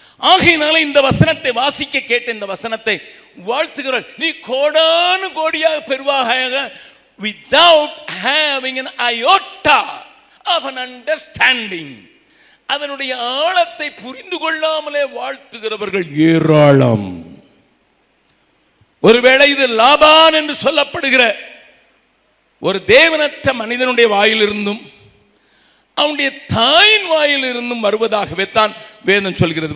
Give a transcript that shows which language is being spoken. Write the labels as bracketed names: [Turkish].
[Tamil] ஆகையினால இந்த வசனத்தை வாசிக்க கேட்ட இந்த வசனத்தை வாழ்த்துகிறார். நீ கோடானு கோடியாக பெறுவாயாக [English] without having an iota of an understanding. [Tamil] அதனுடைய ஆழத்தை புரிந்து கொள்ளாமலே வாழ்த்துகிறவர்கள் ஏராளம். ஒருவேளை இது லாபான் என்று சொல்லப்படுகிற ஒரு தேவனற்ற மனிதனுடைய வாயிலிருந்தும் அவனுடைய தாயின் வாயிலிருந்தும் வருவதாகவே தான் வேதம் சொல்கிறது.